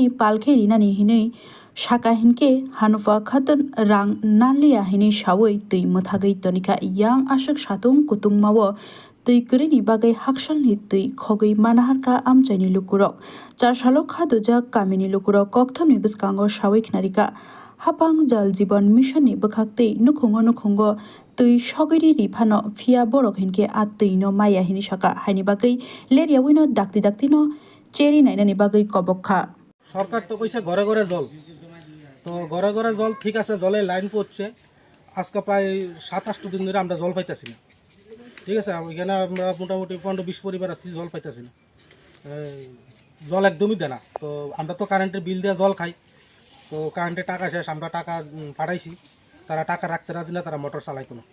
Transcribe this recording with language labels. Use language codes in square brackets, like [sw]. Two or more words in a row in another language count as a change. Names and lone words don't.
[brx] पालखे रिनानि हिनै साका हिनके हानुपा खातुन रां नालिया हिनी सावै दै मोथागै तनिखा yang आशक साtung कुtung मावो दै गैरैनि बागै हाकसालनि दै खगै मानाहारका आमचाइनि लुकुरक चारसालो खादुजा कामिनि लुकुरक कक्थमनि बिस्कांगो सावै खिनारिका हापां जल जीवन मिशननि बोखाक्तै नुखुंगो दै सगैरि रिफानो फिया बरक हिनके आ दैनो माया हिनी साका हाइनि बागै लेरियावैनो दाक्तिनो चेरी नाइनानि बागै कबक्खा [bn] সরকার তো কইছে ঘরে ঘরে জল তো ঘরে ঘরে জল ঠিক আছে জলে লাইন পড়ছে আজকে প্রায় 27 দিন ধরে আমরা জল পাইতেছি না ঠিক আছে এখানে আমরা মোটামুটি 15-20 পরিবার আছি জল পাইতেছি না জল একদমই দেয় না তো আমরা তো কারেন্টের বিল দিয়ে জল খাই তো কারেন্টের টাকা শেষ আমরা টাকা পাঠাইছি তারা টাকা রাখতে রাজি না তারা মোটর চালাইতো না